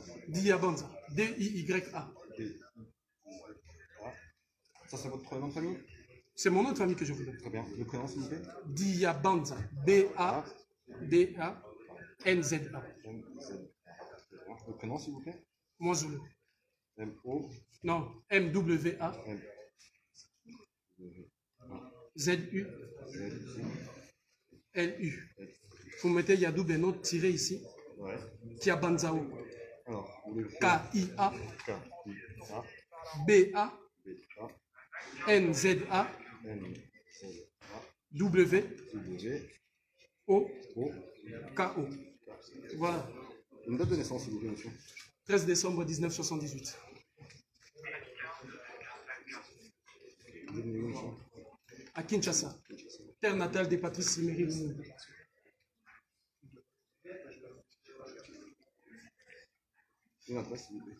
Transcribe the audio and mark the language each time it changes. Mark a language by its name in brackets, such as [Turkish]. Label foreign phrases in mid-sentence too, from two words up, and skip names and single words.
[French] Diabanza. D-I-Y-A. Ça, c'est votre nom de famille? C'est mon nom de famille que je vous donne. Très bien. Le prénom, s'il vous plaît? Diabanza. B-A-D-A-N-Z-A. Le prénom, s'il vous plaît? Moisoulou. M-O. Non, M-W-A. Z-U. L-U. Vous mettez Yadou Beno tiré ici. Ouais. Diabanzao. Alors, K-I-A. K-I-A. B-A. N-Z-A. W. O. K-O. Voilà. Une date de naissance, s'il vous plaît, monsieur. 13 décembre 1978. À Kinshasa. Terre natale de Patrice Emery Lumumba. Une adresse, s'il vous plaît.